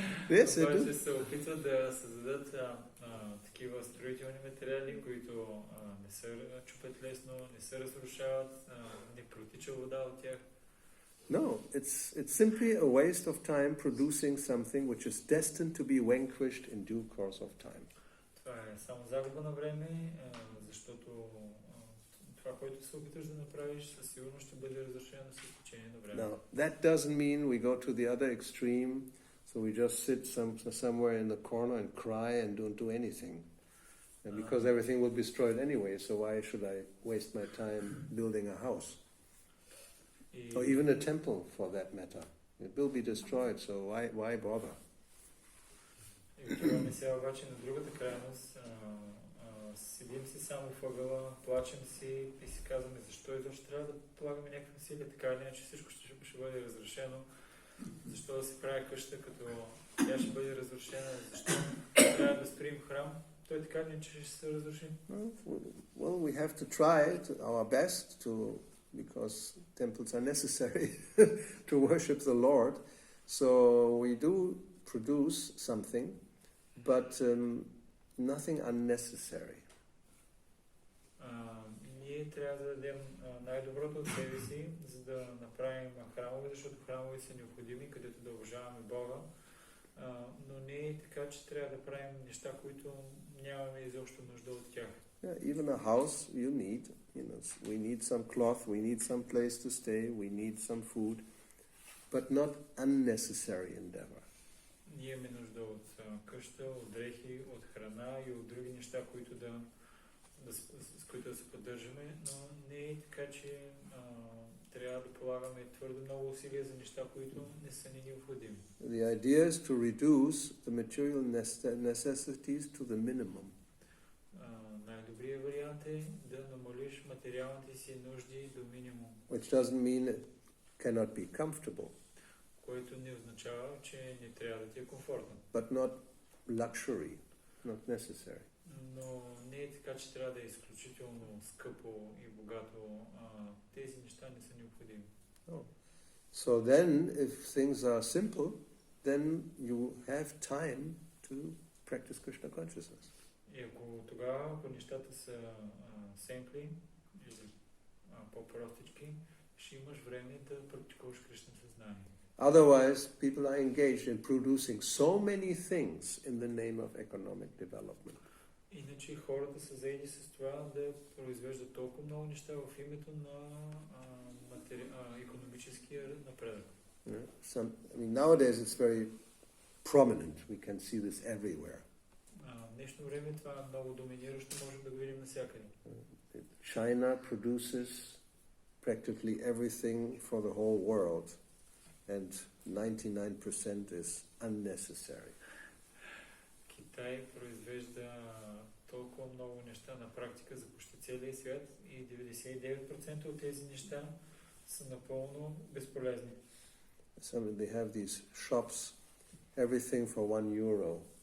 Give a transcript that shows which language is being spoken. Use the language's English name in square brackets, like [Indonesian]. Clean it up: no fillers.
[Bulgarian] Учените се опитват да създадат такива строителни материали, които не се чупят лесно, не се разрушават, не протича вода от тях. [English] No, it's simply a waste of time producing something which is destined to be vanquished in due course of time. [Bulgarian] Това е само загуба на време, защото това, което се опиташ да направиш, със сигурност ще бъде разрешено с течение на време. [English] Now, that doesn't mean we go to the other extreme, so we just sit somewhere in the corner and cry and don't do anything. And because everything will be destroyed anyway, so why should I waste my time building a house? Or even a temple, for that matter. It will be destroyed, so why bother? [Bulgarian] И отиваме сега обаче на другата крайност. Седим си само в ъгъла, плачем си и си казваме защо изобщо трябва да полагаме някакви усилия, така или иначе всичко ще бъде разрешено. Защо да се прави къща, като тя ще бъде разрушена, защо трябва да строим храм, той така или иначе ще се разруши. [English] Well, we have to try our best because temples are necessary to worship the Lord. So we do produce something, but nothing unnecessary. [Bulgarian] Ние трябва да дадем най-доброто от себе си, за да направим храмове, защото храмове са необходими, където да уважаваме Бога, но не е така, че трябва да правим неща, които нямаме изобщо нужда от тях. [English] Yeah, even a house you need, we need some cloth, we need some place to stay, we need some food, but not unnecessary endeavor. [Bulgarian] Ние имаме нужда от къща, от дрехи, от храна и от други неща, които с които да се поддържаме, но не е така, че трябва да полагаме твърдо много усилия за неща, които не са ни необходими. [English] The idea is to reduce the material necessities to the minimum. [Bulgarian] Най-добрият вариант е да намалиш материалните си нужди до минимум. [English] Which doesn't mean it cannot be comfortable. [Bulgarian] Което не означава, че не трябва да ти е комфортно. [English] But not luxury, not necessary. [Bulgarian] Но не е така, че трябва да е изключително скъпо и богато. Тези неща не са необходими. Oh. [English] So then, if things are simple, then you have time to practice Krishna consciousness. [Bulgarian] И ако нещата са семпли или по-простички, ще имаш време да практикуваш Кришна съзнание. [English] Otherwise, people are engaged in producing so many things in the name of economic development. [Bulgarian] Иначе хората са заети с това да произвеждат толкова много неща в името на икономическия напредък. [English] Nowadays it's very prominent. We can see this everywhere. [Bulgarian] В днешно време това е много доминиращо, можем да го видим навсякъде. [English] China produces practically everything for the whole world, and 99% is unnecessary. [Bulgarian] Китай произвежда толкова много неща на практика за почти целия свят и 99% от тези неща са напълно безполезни. [English] Some they have these shops, everything for €1.